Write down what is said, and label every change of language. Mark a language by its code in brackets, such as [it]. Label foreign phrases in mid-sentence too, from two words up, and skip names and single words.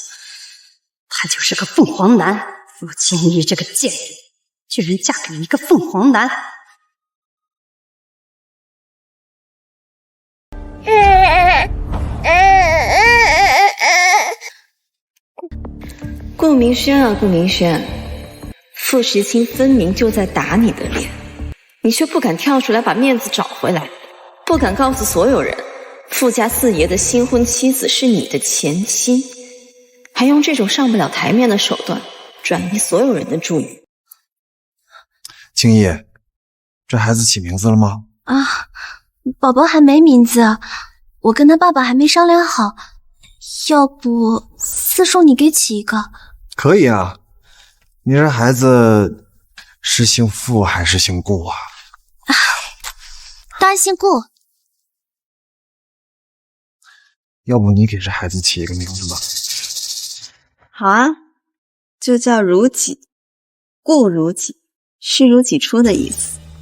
[zh] 他就是個鳳凰男，傅青衣這個賤人，居然嫁給一個鳳凰男。顧明軒啊，顧明軒，傅时清分明就在打你的臉，你卻不敢跳出來把面子找回來，不敢告訴所有人，傅家四爺的新婚妻子是你的前妻，還用這種上不了台面的手段轉移所有人的注意。青衣，這孩子起名字了嗎？啊，寶寶還沒名字，我跟他爸爸還沒商量好，要不四叔你給起一個？可以啊，你這孩子是姓傅還是姓顧啊？當然姓顧。要不你給這孩子起一個名字吧？好啊，就叫如己，顧如己，視如己出的意思。